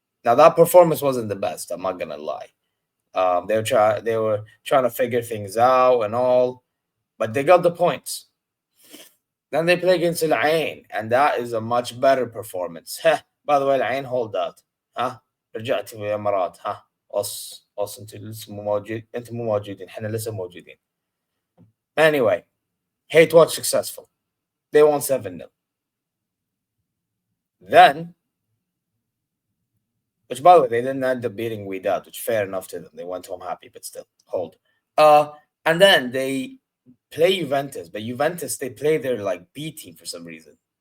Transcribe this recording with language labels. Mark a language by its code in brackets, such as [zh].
[en] Now that performance wasn't the best, I'm not gonna lie. They were trying to figure things out and all, but they got the points. Then they play against Al Ain, and that is a much better performance. By the way, Al Ain hold out. [ar] رجعت في الامارات. انتوا لسه مو موجود انتوا مو موجودين احنا لسه موجودين. [en] Anyway, Hate Watch successful. They won 7-0. Then, which by the way, they didn't end up beating Wydad, which fair enough to them. They went home happy, but still, hold. And then they play Juventus, but Juventus, they play their like B team for some reason.